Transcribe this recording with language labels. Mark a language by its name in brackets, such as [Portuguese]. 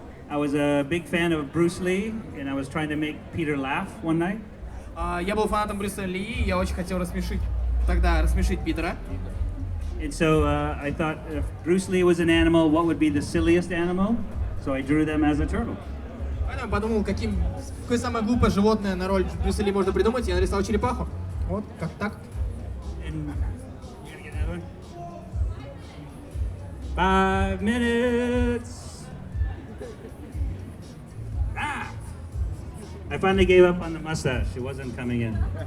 [English] I was a big fan of Bruce Lee, and I was trying to make Peter laugh one night. [Russian] Я был фанатом Брюса Ли, и я очень хотел рассмешить Питера. [English] And so I thought if Bruce Lee was an animal, what would be the silliest animal? So I drew them as a turtle. [Russian] Поэтому подумал, какое самое глупое животное на роль Брюса Ли можно придумать, я нарисовал черепаху. Вот, как так. [English] And you gotta get that one. 5 minutes. I finally gave up on the mustache. It wasn't coming in.